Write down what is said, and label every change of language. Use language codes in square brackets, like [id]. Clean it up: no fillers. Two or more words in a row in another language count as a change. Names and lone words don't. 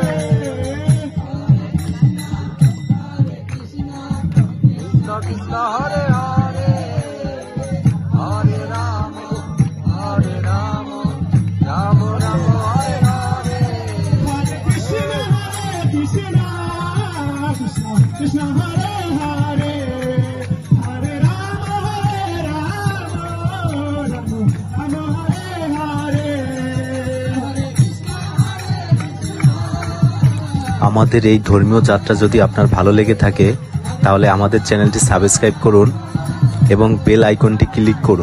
[sa] Krishna Krishna Hare Hare, Hare Rama, Hare Rama, Rama Rama Hare Hare. Hare Krishna, Krishna Krishna Hare Hare. [bn] আমাদের এই ধর্মীয় যাত্রা যদি আপনার ভালো লেগে থাকে তাহলে আমাদের চ্যানেলটি সাবস্ক্রাইব করুন এবং বেল আইকনটি ক্লিক করুন।